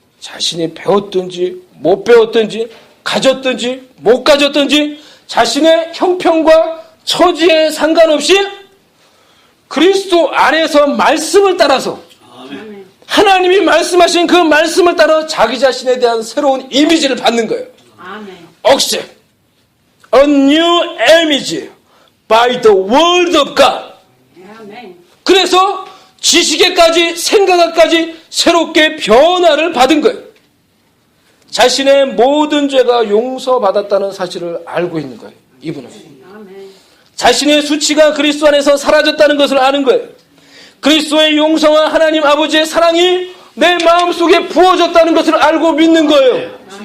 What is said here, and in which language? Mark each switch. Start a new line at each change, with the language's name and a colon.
Korean: 자신이 배웠든지 못 배웠든지 가졌든지 못 가졌든지 자신의 형편과 처지에 상관없이 그리스도 안에서 말씀을 따라서 하나님이 말씀하신 그 말씀을 따라 자기 자신에 대한 새로운 이미지를 받는 거예요.
English: Accept a new image by the word of God.
Korean: 그래서 지식에까지 생각에까지 새롭게 변화를 받은 거예요. 자신의 모든 죄가 용서받았다는 사실을 알고 있는 거예요. 이분은. 자신의 수치가 그리스도 안에서 사라졌다는 것을 아는 거예요. 그리스도의 용서와 하나님 아버지의 사랑이 내 마음속에 부어졌다는 것을 알고 믿는 거예요.